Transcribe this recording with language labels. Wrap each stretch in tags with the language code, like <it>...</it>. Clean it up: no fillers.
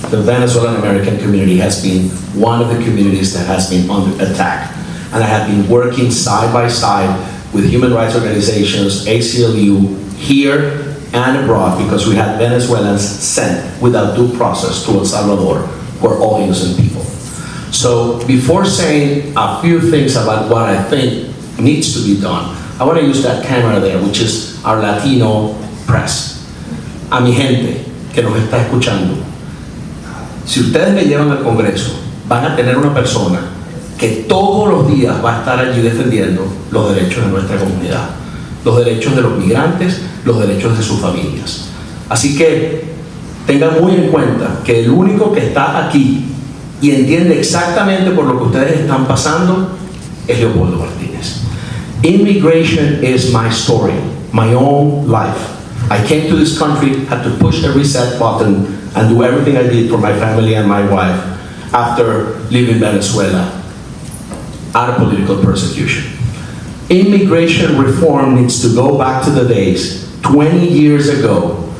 <en>The Venezuelan American community has been one of the communities that has been under attack, and I have been working side by side with human rights organizations, ACLU, here and abroad, because we had Venezuelans sent without due process to El Salvador, who are all innocent people. So before saying a few things about what I think needs to be done, I want to use that camera there, which is our Latino press.</en> <es>A mi gente que nos está escuchando, si ustedes me llevan al Congreso, van a tener una persona que todos los días va a estar allí defendiendo los derechos de nuestra comunidad, los derechos de los migrantes, los derechos de sus familias. Así que tengan muy en cuenta que el único que está aquí y entiende exactamente por lo que ustedes están pasando es Leopoldo Martínez. Immigration is my story, my own life.</es> <en>I came to this country, had to push a reset button and do everything I did for my family and my wife after leaving Venezuela out of political persecution. Immigration reform needs to go back to the days 20 years ago.</en>